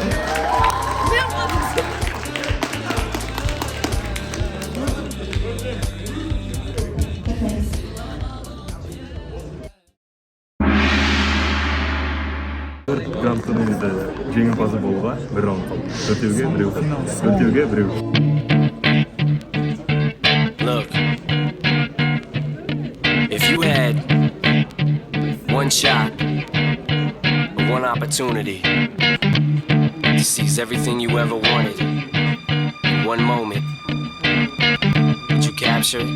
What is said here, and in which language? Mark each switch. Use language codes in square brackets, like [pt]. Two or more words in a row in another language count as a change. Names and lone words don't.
[kk] Гранд турнирде жеңімпазы болуға бір раунд қалды. Төртеуге біреу. [en] Look, if you had one shot, one opportunity to seize everything you ever wanted in one moment, would you capture capture it.